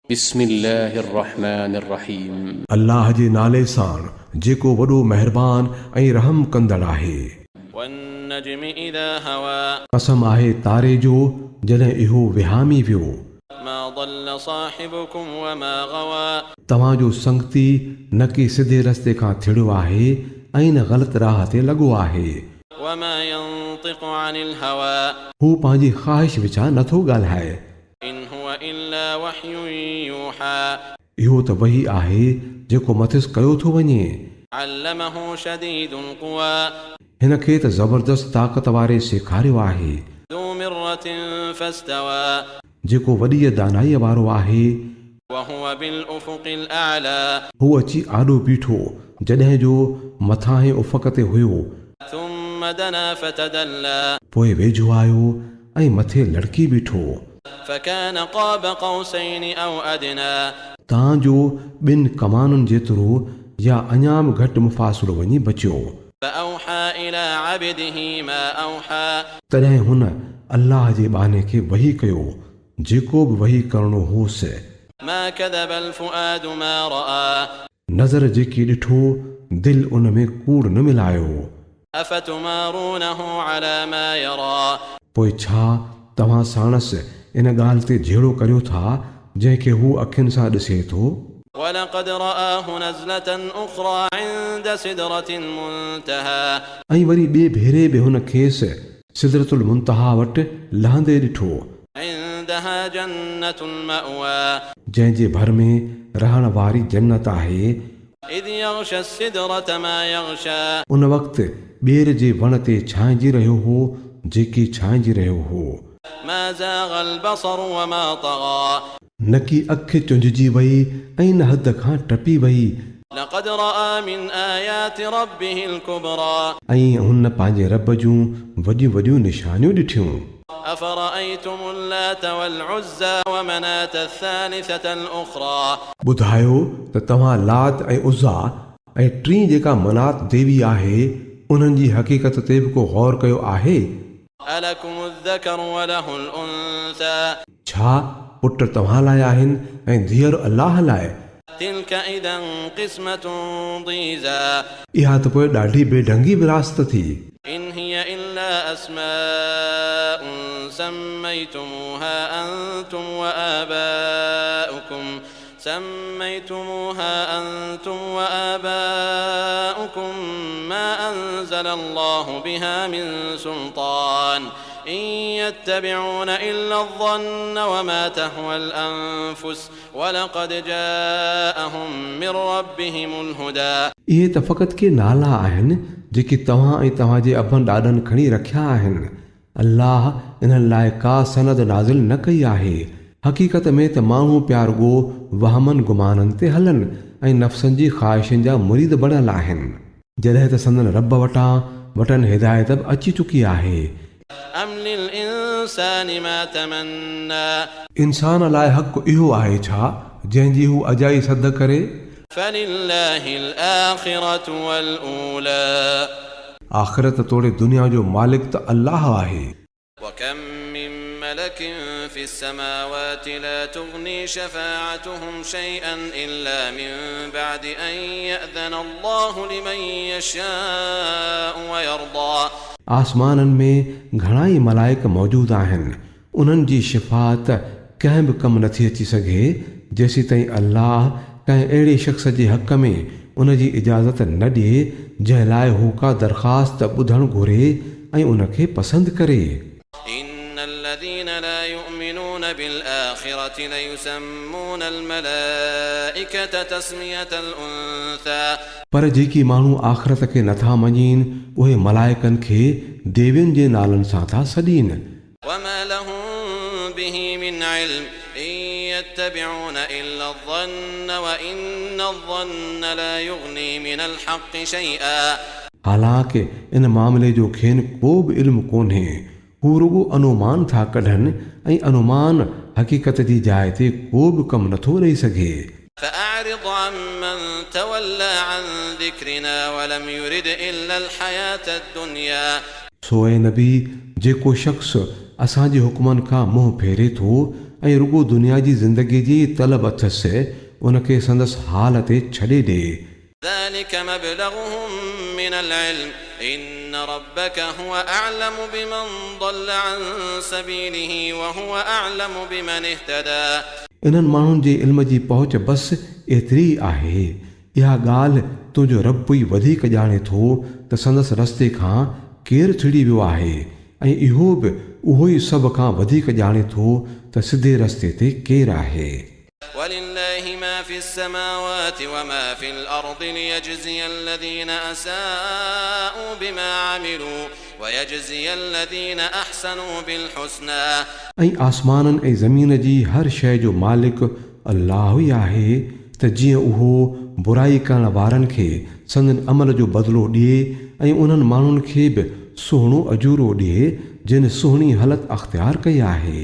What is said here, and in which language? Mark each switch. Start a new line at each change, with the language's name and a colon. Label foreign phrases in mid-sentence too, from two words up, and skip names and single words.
Arabic: بسم الله الرحمن الرحيم.
Sindhi: अल्लाह जे नाले सां जेको वॾो महिरबान ऐं रहम कंदड़ आहे।
Arabic: والنجم إذا هوى
Sindhi: कसम आहे तारे जो जॾहिं इहो विहामी वियो।
Arabic: ما ضل صاحبكم وما غوى
Sindhi: तव्हांजो संगती न कि सिधे रस्ते खां थिड़ियो आहे ऐं न ग़लति राह ते लॻो आहे।
Arabic: وما ينطق عن الهوى
Sindhi: हू पंहिंजी ख़्वाहिश विचां नथो ॻाल्हाए।
Arabic: إن هو إلا وحي يوحى
Sindhi: इहो त वही आहे जेको मथिस कयो थो वञे।
Arabic: علمه شديد القوى
Sindhi: हिन खे त ज़बरदस्त ताक़त वारे सेखारियो आहे।
Arabic: ذو مرة فاستوى
Sindhi: जेको वॾीअ दानाईअ वारो आहे।
Arabic: وهو بالأفق الأعلى
Sindhi: हू अची आॾो बीठो जॾहिं जो मथां ऐं उफ़क़ ते हुयो।
Arabic: ثم دنا فتدلى
Sindhi: पोइ वेझो आयो ऐं मथे लड़की बीठो।
Arabic: فكان قاب قوسين أو أدنى
Sindhi: तव्हांजो ॿिनि कमानुनि जेतिरो या अञा बि घटि मुफ़ासिलो वञी बचियो।
Arabic: فأوحى إلى عبده ما أوحى
Sindhi: तॾहिं हुन अल्लाह जे बाने खे वही कयो जेको बि वही करणो होसि।
Arabic: ما كذب الفؤاد ما رأى
Sindhi: नज़र जेकी ॾिठो दिलि उन में कूड़ न मिलायो।
Arabic: أفتمارونه على ما يرى
Sindhi: पोइ छा तव्हां साणस इन ॻाल्हि ते झेड़ो करियो था जंहिंखे हू अखियुनि सां ॾिसे थो।
Arabic: ولقد رآه نزلة أخرى عند سدرة المنتهى
Sindhi: ऐं वरी ॿिए भेरे बि हुन खेसि सिदरतुल मुंतहा वटि लहंदे ॾिठो।
Arabic: عندها جنة المأوى
Sindhi: जंहिंजे भर में रहण वारी जन्नत आहे।
Arabic: إذ يغشى السدرة ما يغشى
Sindhi: उन वक़्तु ॿेर जे वण ते छांइजी रहियो हो जेकी छांइजी रहियो हो।
Arabic: ما زاغ البصر وما طغى
Sindhi: न कि अखि चुंझजी वई ऐं न हद खां टपी वई।
Arabic: لقد رأى من آيات ربه الكبرى
Sindhi: ऐं हुन पंहिंजे रब जूं वॾियूं वॾियूं निशानियूं ॾिठियूं।
Arabic: أفرأيتم اللات والعزى ومناة الثالثة الأخرى
Sindhi: ॿुधायो त तव्हां लात ऐं उज़्ज़ा ऐं टीं जेका मनात देवी आहे उन्हनि जी हक़ीक़त ते बि को गौर कयो आहे।
Arabic: ألكم الذكر وله الأنثى
Sindhi: छा पुट तव्हां लाइ आहिनि ऐं धीअर अल्लाह लाइ।
Arabic: تلك إذا قسمة ضيزى
Sindhi: इहा त पोइ ॾाढी बेढंगी विरासत थी।
Arabic: إن هي إلا أسماء سميتموها أنتم وآباؤكم ما أنزل الله بها من سلطان إن يتبعون إلا الظن وما تهوى الأنفس ولقد جاءهم من ربهم الهدى.
Sindhi: इहे त फ़क़ति के नाला आहिनि जेके तव्हां ऐं तव्हांजे अबनि ॾाॾनि खणी रखिया आहिनि। अल्लाह इन्हनि लाइ का सनद नाज़िल न कई आहे। हक़ीक़त में त माण्हू प्यारगो वहमनि गुमाननि ते हलनि ऐं नफ़्सनि जी ख़्वाहिशुनि जा मुरीद बणियल आहिनि जॾहिं त संदन रब वटनि हिदायत बि अची चुकी आहे।
Arabic: أم للإنسان ما تمنى
Sindhi: इंसान लाइ हक़ इहो आहे छा जंहिंजी हू अजाई सद करे।
Arabic: فلله الآخرة والأولى
Sindhi: आख़िरत तोड़े दुनिया जो मालिक त अल्लाह आहे।
Arabic: وكم من ملك في السماوات لا تغني شفاعتهم شيئا إلا من بعد أن يأذن الله لمن يشاء ويرضى.
Sindhi: आसमाननि में घणा ई मलाइक मौजूद आहिनि उन्हनि जी शिफ़ाअत कंहिं बि कमु नथी अची सघे जेसीं ताईं अल्लाह कंहिं अहिड़े शख़्स जे हक़ में उन जी इजाज़त न ॾिए जंहिं लाइ हू का दरख़्वास्त ॿुधणु घुरे ऐं उन खे पसंदि करे।
Arabic: إن الذين لا يؤمنون بالآخرة ليسمون الملائكة تسمية الأنثى
Sindhi: पर जेकी माण्हू आख़िरत खे नथा मञीनि उहे मलाइकनि खे देवियुनि जे नालनि सां था सॾीनि।
Arabic: وما لهم به من علم إن يتبعون إلا الظن وإن الظن لا يغني من الحق شيئا.
Sindhi: हालांकि इन मामले जो खेनि को बि इल्मु कोन्हे। हू रुॻो अनुमान था कढनि ऐं अनुमान हक़ीक़त जी जाइ ते को बि कमु नथो ॾेई सघे।
Arabic: فأعرض عمن تولى عن ذكرنا ولم يرد إلا الحياة الدنيا
Sindhi: सो ऐं नबी जेको शख़्स असांजे हुकमनि खां मुंहुं फेरे थो ऐं रुगो दुनिया जी ज़िंदगीअ जी तलब अथसि उनखे संदसि हाल ते छॾे ॾे।
Arabic: ذلك مبلغهم من العلم إن ربك هو أعلم بمن ضل عن سبيله وهو أعلم بمن اهتدى
Sindhi: इन्हनि माण्हुनि जे इल्म जी पहुच बसि एतिरी आहे। इहा ॻाल्हि तुंहिंजो रब ई वधीक ॼाणे थो त संदसि रस्ते खां केरु छिड़ी वियो आहे ऐं इहो बि उहो ई सभ खां वधीक ॼाणे थो त सिधे रस्ते ते केरु आहे।
Arabic: ولله ما في السماوات وما في الأرض ليجزي الذين أساءوا بما عملوا ويجزي الذين أحسنوا بالحسنى
Sindhi: ऐं आसमाननि ऐं ज़मीन जी हर शइ जो मालिक अल्लाह ई आहे त जीअं उहो बुराई करण वारनि खे संदनि अमल जो बदिलो ॾिए ऐं उन्हनि माण्हुनि खे बि सुहिणो अजूरो ॾिए जिन सुहिणी हालत अख़्तियार कई आहे।